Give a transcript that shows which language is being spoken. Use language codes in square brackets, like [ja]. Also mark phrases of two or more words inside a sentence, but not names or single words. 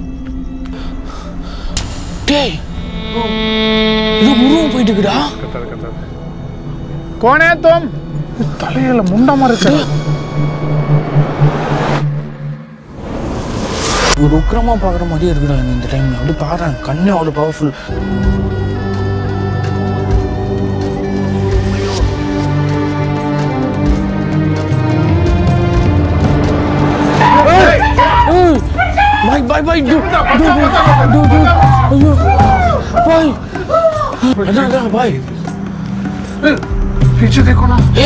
[ta] டேய் இது உருவம் போயிட்டு இருக்குடா. கோனே தோம் தலையில முண்டா மாதிரி இருக்கு. ஒரு உக்கிரமா பார்க்குற மாதிரியே இருக்குடா இந்த டைம்ல. அப்படி பாடுறேன், கண்ணு அவ்வளோ பவர்ஃபுல். [hi] भाई भाई भाई दो अयो भाई अरे भाई पीछे देखो ना. ए